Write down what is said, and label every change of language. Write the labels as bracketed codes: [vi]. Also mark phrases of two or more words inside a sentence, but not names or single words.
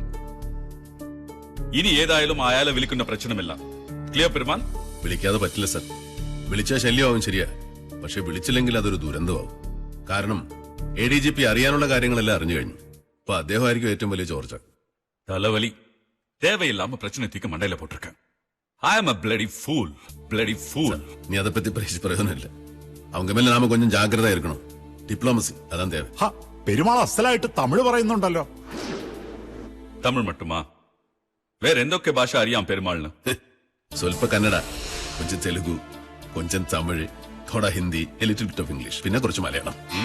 [ml] ഇനി ഏതായാലും അയാളെ വിളിക്കുന്ന പ്രശ്നമില്ല. ക്ലിയർ പെരുമാൾ? വിളിക്കാതെ പറ്റില്ല സർ. വിളിച്ചാൽ ശല്യമാവും ശരിയാ, പക്ഷെ വിളിച്ചില്ലെങ്കിൽ അതൊരു ദുരന്തമാവും. കാരണം ADGP അറിയാനുള്ള കാര്യങ്ങളെല്ലാം അറിഞ്ഞു കഴിഞ്ഞു. അപ്പൊ അദ്ദേഹമായിരിക്കും ഏറ്റവും വലിയ ചോർച്ച. തലവലി. [ta] தேவையில்லாம பிரச்சனை தூக்கி மண்டையில போட்டிருக்கேன். [en] I am a bloody fool. Bloody fool. [ta] நீ அதை பத்தி பிரயோஜனமில்ல. அவங்க மேல நாம கொஞ்சம் ஜாக்கிரதா இருக்கணும். [ml] ഡിപ്ലോമസി അതാണ് தேவை. പെരുമാൾ അസലായിട്ട് തമിഴ് പറയുന്നുണ്ടല്ലോ. തമിഴ് മട്ടുമാ? വേറെ എന്തൊക്കെ ഭാഷ അറിയാം പെരുമാളിന്? സ്വൽപ്പ കന്നഡ, കൊഞ്ചം തെലുഗു, കൊഞ്ചം തമിഴ്, തോടാ ഹിന്ദി, [en] a little bit of English, [ml] പിന്നെ കുറച്ച് മലയാളം.